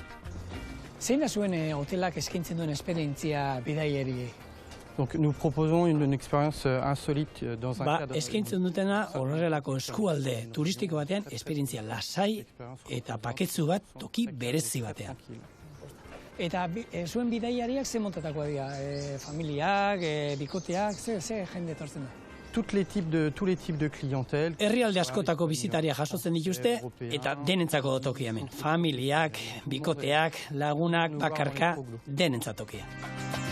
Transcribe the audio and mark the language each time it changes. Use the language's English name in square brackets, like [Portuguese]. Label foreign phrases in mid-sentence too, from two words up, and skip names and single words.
[Basque] Zein da zuen hotelak eskaintzen duen esperientzia bidaiariei? [French] Donc nous proposons une expérience insolite dans un cadre. [Basque] Eskaintzen dutena horrelako eskualde turistiko batean esperientzia lasai eta paketzu bat toki berezi batean. Eta zuen bidaiariak ze montatakoa dira? Familiak, bikoteak, ze jende etortzen da? [French] Tous les types de clientèle. [Basque] Herrialde askotako bizitariak jasotzen dituzte eta denentzako tokia hemen. Familiak, bikoteak, lagunak, bakarka, denentzat tokia.